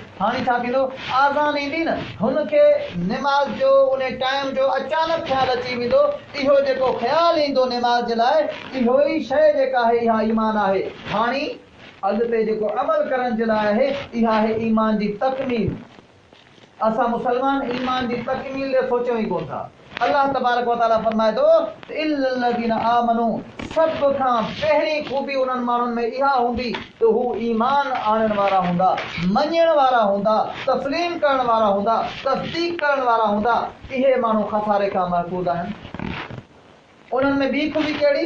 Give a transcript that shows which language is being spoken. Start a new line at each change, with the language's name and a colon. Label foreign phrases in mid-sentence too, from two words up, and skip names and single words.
Sindhi: हाणे छा थींदो, आज़ान ईंदी न, हुनखे निमाज़ जो उन टाइम जो अचानक ख़्यालु अची वेंदो। इहो जेको ख़्यालु ईंदो निमाज़ जे लाइ, इहो ई शइ जेका आहे इहा ईमान आहे। हाणे अॻिते जेको अमल करण जे लाइ आहे, इहा आहे ईमान जी तकमील। असां मुसलमान ईमान जी तकमील ते सोचियूं ई कोन था।
Arabic: الله تبارك وتعالى
Sindhi: फरमाए थो
Arabic: إلا الذين آمنوا,
Sindhi: सभ खां पहिरीं ख़ूबी उन्हनि माण्हुनि में इहा हूंदी त हू ईमान आणण वारा हूंदा, मञण वारा हूंदा, तस्लीम करण वारा हूंदा, तस्दीक करण वारा हूंदा। इहे माण्हू खसारे खां महफूज़ आहिनि। उन्हनि में ॿी ख़ूबी कहिड़ी?